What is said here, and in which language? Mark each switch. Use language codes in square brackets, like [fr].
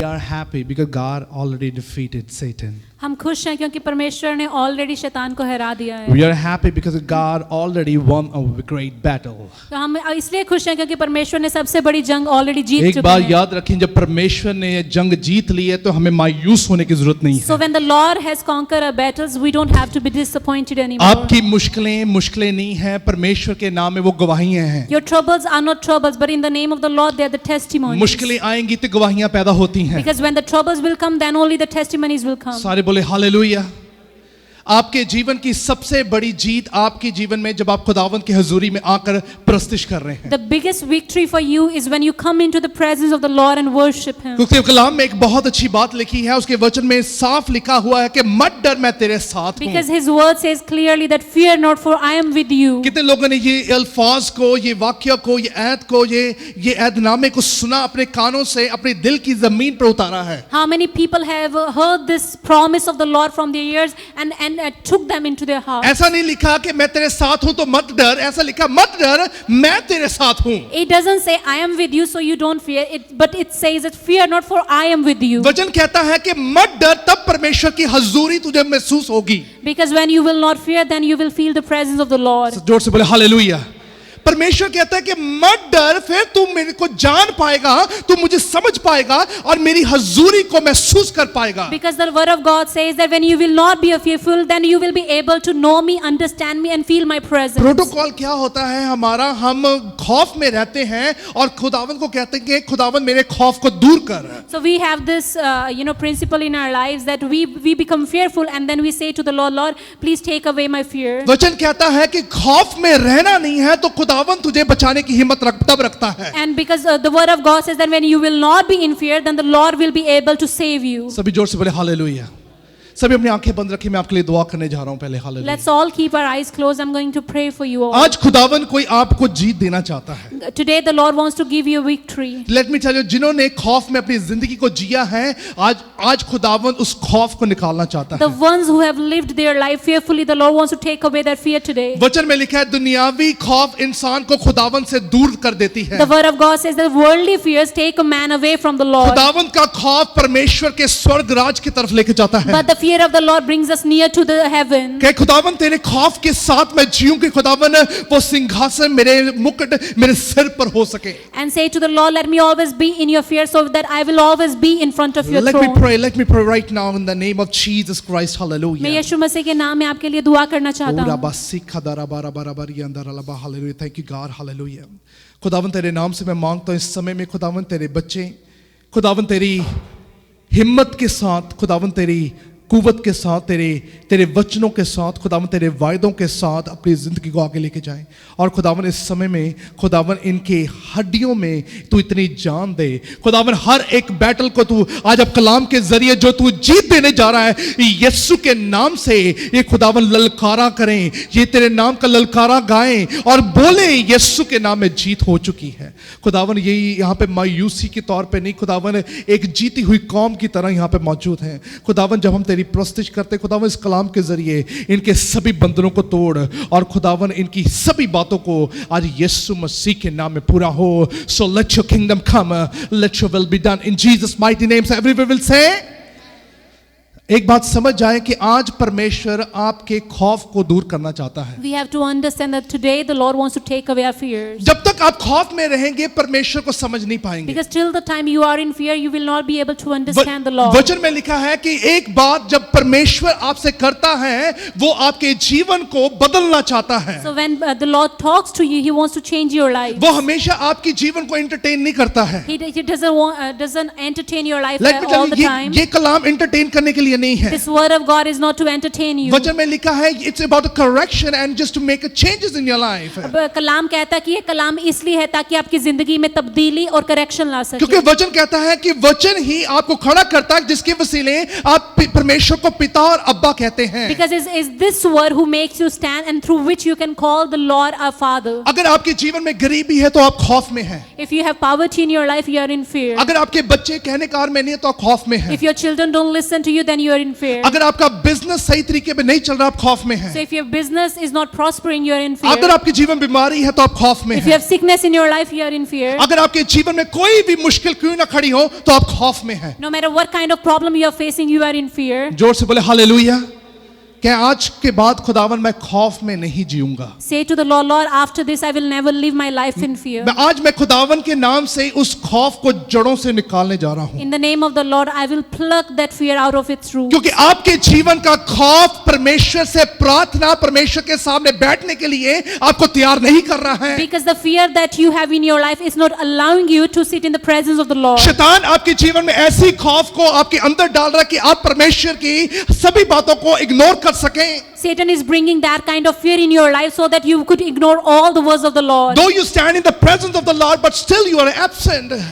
[en] happy because God already defeated Satan. [hi] हम खुश हैं क्योंकि परमेश्वर ने ऑलरेडी शैतान को हरा दिया है। [en] We are happy because God already won a great battle. [hi] तो हम इसलिए खुश हैं क्योंकि परमेश्वर ने सबसे बड़ी जंग ऑलरेडी जीत एक चुके बात हैं। याद रखें, जब परमेश्वर ने ये जंग जीत ली है तो हमें मायूस होने की जरूरत नहीं [en] So [hi] है। [en] when the Lord has conquered our battles, we don't have to be disappointed anymore. [hi] आपकी मुश्किलें नहीं हैं, परमेश्वर के नाम में वो गवाहियां हैं। [en] Your troubles are not troubles, but in the name of the Lord, they are the testimonies. [hi] मुश्किलें आएंगी तो गवाहियां पैदा होती हैं। [en] Because when the troubles will come, then only the testimonies will come. [hi] सारे बोले हालेलुया। आपके जीवन की सबसे बड़ी जीत आपके जीवन में जब आप खुदावंद की हुजूरी में आकर प्रस्तिश कर रहे हैं। [en] The biggest victory for you is when you come into the presence of the Lord and worship Him. [hi] क्योंकि कलाम में एक बहुत अच्छी बात लिखी है, उसके वचन में साफ लिखा हुआ है कि मत डर, मैं तेरे साथ हूँ। [en] Because His word says clearly that fear not, for I am with you. [hi] कितने लोगों ने ये अल्फाज को, ये वाक्य को, ये ऐत को, ये ऐतनामे को सुना, अपने कानों से अपने दिल की जमीन पर उतारा है? [en] How many people have heard this promise of the Lord from their ears and took them into their heart? [hi] ऐसा नहीं लिखा कि मैं तेरे साथ हूं तो मत डर, ऐसा लिखा मत डर, मैं तेरे साथ हूं। [en] It doesn't say I am with you so you don't fear it, but it says that fear not, for I am with you. [hi] वचन कहता है कि मत डर, तब परमेश्वर की हजूरी तुझे महसूस होगी। [en] Because when you will not fear, then you will feel the presence of the Lord. [hi] जोर से बोले हालेलुया। परमेश्वर कहता है कि मत डर, फिर तू मेरे को जान पाएगा, तू मुझे समझ पाएगा और मेरी हजूरी को महसूस कर पाएगा। [en] Because the word of God says that when you will not be fearful, then you will be able to know me, understand me and feel my presence. [hi] Protocol क्या होता है हमारा? हम खौफ में रहते हैं और खुदावंद को कहते हैं कि खुदावंद मेरे खौफ को दूर कर। [en] So we have this principle in our lives that we become fearful and then we say to the Lord, Lord, please take away my fear. [hi] वचन कहता है कि खौफ में रहना नहीं है तो खुदावंद तुझे बचाने की हिम्मत तब रखता है। [en] And because the word of God says that when you will not be in fear, then the Lord will be able to save you. [hi] सभी जोर से बोले हालेलुया। सभी अपनी आंखें बंद रखिए, मैं आपके लिए दुआ करने जा रहा हूं पहले। Hallelujah. [en] Let's all keep our eyes closed. I'm going to pray for you all. [hi] आज खुदावन कोई आपको जीत देना चाहता है। [en] Today the Lord wants to give you a victory. Let me tell you, [hi] जिन्होंने खौफ में अपनी जिंदगी को जिया है, आज खुदावन उस खौफ को निकालना चाहता [en] The [hi] है। [en] ones who have lived their life fearfully, the Lord wants to take away that fear today. [hi] वचन में लिखा है दुनियावी खौफ इंसान को खुदावन से दूर कर देती है। [en] The word of God says that worldly fears take a man away from the Lord. [hi] खुदावन का खौफ परमेश्वर के स्वर्ग राज की तरफ लेके जाता है। [en] But the fear of the Lord brings us near to the heaven. [hi] कि खुदावन तेरे खौफ के साथ मैं जीऊं, कि खुदावन वो सिंहासन मेरे मुकुट मेरे सिर पर हो सके। [en] And say to the Lord, let me always be in your fear so that I will always be in front of your Let throne. me pray right now in the name of Jesus Christ. Hallelujah. [hi] मैं यीशु मसीह के नाम में आपके लिए दुआ करना चाहता हूँ। [en] Hallelujah. Thank you God. Hallelujah. [hi] खुदावन तेरे नाम से मैं मांगता हूँ इस समय में, खुदावन तेरे बच्चे, खुदावन तेरी हिम्मत के साथ, खुदावन तेरी कुव्वत के साथ, तेरे वचनों के साथ, खुदावन तेरे वायदों के साथ अपनी ज़िंदगी को आगे लेके जाएं। और खुदावन इस समय में खुदावन इनके हड्डियों में तू इतनी जान दे। खुदावन हर एक बैटल को तू आज अब कलाम के जरिए जो तू जीत देने जा रहा है, यीशु के नाम से ये खुदावन ललकारा करें, ये तेरे नाम का ललकारा गाएं और बोले यीशु के नाम में जीत हो चुकी है। खुदावन यही यहाँ पे मायूसी के तौर पे नहीं, खुदावन एक जीती हुई कौम की तरह यहाँ पे मौजूद है। खुदावन जब हम तेरी प्रस्तुति करते, खुदावन इस कलाम के जरिए इनके सभी बंधनों को तोड़ और खुदावन इनकी सभी बातों को आज यीशु मसीह के नाम में पूरा हो। [en] So let your kingdom come, let your will be done in Jesus mighty name. So everyone will say, [hi] एक बात समझ जाए कि आज परमेश्वर आपके खौफ को दूर करना चाहता है। [en] We have to understand that today the Lord wants to take away our fears. [hi] जब तक आप खौफ में रहेंगे परमेश्वर को समझ नहीं पाएंगे। [en] Because till the time you are in fear, you will not be able to understand the Lord. [hi] वचन में लिखा है कि एक बात जब परमेश्वर आपसे करता है, वो आपके जीवन को बदलना चाहता है। [en] So when the Lord talks to you, He wants to change your life. [hi] वो हमेशा आपकी जीवन को एंटरटेन नहीं करता है। [en] He doesn't entertain your life Let me tell all you, the time. [hi] ये कलाम एंटरटेन करने के लिए नहीं है। [en] This word of God is not to entertain you. [hi] वचन में लिखा है [en] it's about a correction and just to make a changes in your life. [hi] अब कलाम कहता है कि ये कलाम इसलिए है ताकि आपकी जिंदगी में तब्दीली और करेक्शन ला सके। क्योंकि वचन कहता है कि वचन ही आपको खड़ा करता है जिसके वसीले आप परमेश्वर को पिता और अब्बा कहते हैं। [en] Because is this word who makes you stand and through which you can call the Lord our Father. [hi] अगर आपके जीवन में गरीबी है तो आप खौफ में हैं। [en] If you have poverty in your life, you are in fear. [hi] अगर आपके बच्चे कहने कार में नहीं है तो आप खौफ में हैं। [en] If your children don't listen to you, then you are in fear. [hi] अगर आपका बिजनेस सही तरीके पे नहीं चल रहा आप खौफ में हैं। [en] So if your business is not prospering, you are in fear. [hi] अगर आपके जीवन बीमारी है तो आप खौफ में [en] If you [hi] हैं। [en] have sickness in your life, you are in fear. [hi] अगर आपके जीवन में कोई भी मुश्किल क्यों ना खड़ी हो तो आप खौफ में हैं। [en] No matter what kind of problem you are facing, you are in fear. [hi] जोर से बोले हालेलुया। क्या आज के बाद खुदावन मैं खौफ में नहीं जीऊंगा। [en] Say to the Lord, Lord, after this I will never live my life in fear. [hi] मैं आज मैं खुदावन के नाम से उस खौफ को जड़ों से निकालने जा रहा हूं। [en] In the name of the Lord, I will pluck that fear out of its root. [hi] क्योंकि आपके जीवन का खौफ परमेश्वर से प्रार्थना, परमेश्वर के सामने बैठने के लिए आपको तैयार नहीं कर रहा है। [en] Because the fear that you have in your life is not allowing you to sit in the presence of the Lord. [hi] शैतान आपके जीवन में ऐसी खौफ को आपके अंदर डाल रहा है कि आप परमेश्वर की सभी बातों को इग्नोर कर सकें। [en] Satan is bringing that kind of fear in your life so that you could ignore all the words of the Lord. Though you stand in the presence of the Lord, but still you are absent.